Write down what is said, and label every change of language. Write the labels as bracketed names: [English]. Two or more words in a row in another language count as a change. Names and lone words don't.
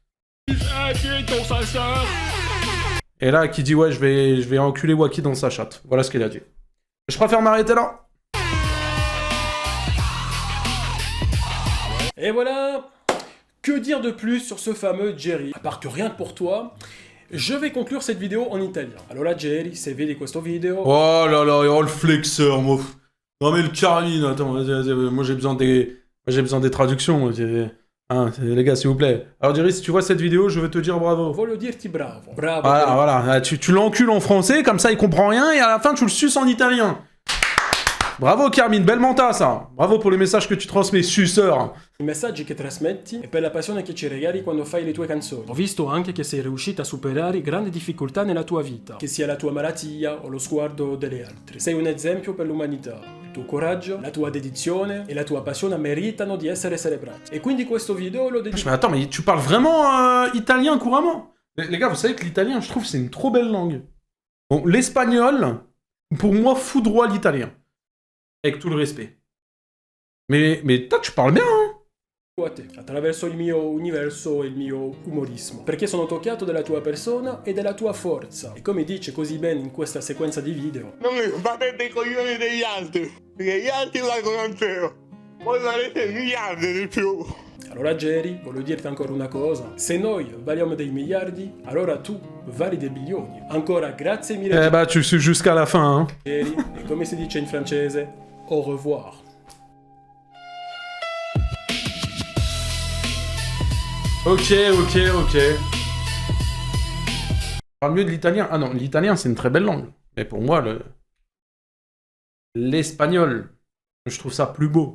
[French] Et là, qui dit, ouais, je vais enculer Wacky dans sa chatte. Voilà ce qu'il a dit. Je préfère m'arrêter là. Et voilà. Que dire de plus sur ce fameux Jerry? À part que rien que pour toi, je vais conclure cette vidéo en italien. [Italian] Allora Jerry, se vedi questo video... [French] Oh là là, oh le flexeur, moi. Non mais le Carmine, attends, vas-y, moi j'ai besoin des traductions. Hein, les gars, s'il vous plaît. Alors Jerry, si tu vois cette vidéo, je vais te dire bravo. [Italian] Voglio dirti bravo. Bravo. [French] Voilà, tu l'encules en français, comme ça il comprend rien, et à la fin tu le suces en italien. Bravo Carmine, belle menta ça. Bravo pour les messages que tu transmets, suceur. [Italian] I messaggi che trasmetti e per la passione che ci regali quando fai le tue canzoni. Ho visto anche che sei riuscita a superare grandi difficoltà nella tua vita, che sia la tua malattia o lo sguardo delle altre. Sei un esempio per l'umanità. Il tuo coraggio, la tua dedizione e la tua passione meritano di essere celebrati. E quindi questo video lo dedico... [French] Mais attends, mais tu parles vraiment italien couramment? Les gars, vous savez que l'italien, je trouve, c'est une trop belle langue. Bon, l'espagnol, pour moi, foudroie l'italien. Avec tout le respect. Mais toi, tu parles bien, hein? [Italian] a te, attraverso il mio universo e il mio umorismo, perché sono toccato della tua persona e della tua forza. E come dice così bene in questa sequenza di video: Non mi battete i coglioni degli altri, perché gli altri valgono zero. Voi valete miliardi di più. Allora Jerry, voglio dirti ancora una cosa. Se noi valiamo dei miliardi, allora tu vali dei bilioni. Ancora grazie mille. [French] Eh bah, tu suis jusqu'à la fin, hein. [Italian] Jerry, e come si dice in francese, [French] au revoir. Ok. Parle mieux de l'italien. Ah non, l'italien, c'est une très belle langue. Mais pour moi, l'espagnol, je trouve ça plus beau.